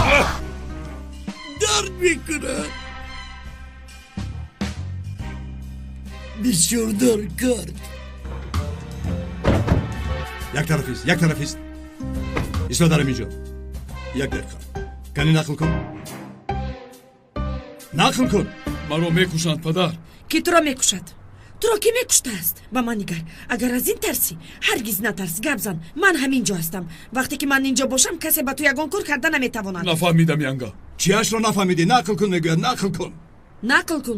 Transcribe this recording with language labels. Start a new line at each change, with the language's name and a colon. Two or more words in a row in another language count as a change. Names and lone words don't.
Persian: درد میکنه. بسیار درد کرد. یک طرفیست. ایستا دارم اینجا. یک دقیقه. کنی نقل کن.
Tajik: маро мекушанд падар. ки туро мекушад? туро ки мекуштааст? ба ман нигар. агар аз ин тарсӣ, ҳаргиз натарс. гап зан. ман ҳаминҷо ҳастам. вақте ки ман инҷо бошам, касе ба ту ягон кор карда наметавонад. нафаҳмидам янга. чиашро нафаҳмидӣ? нақл кун мегӯяд. нақл кун.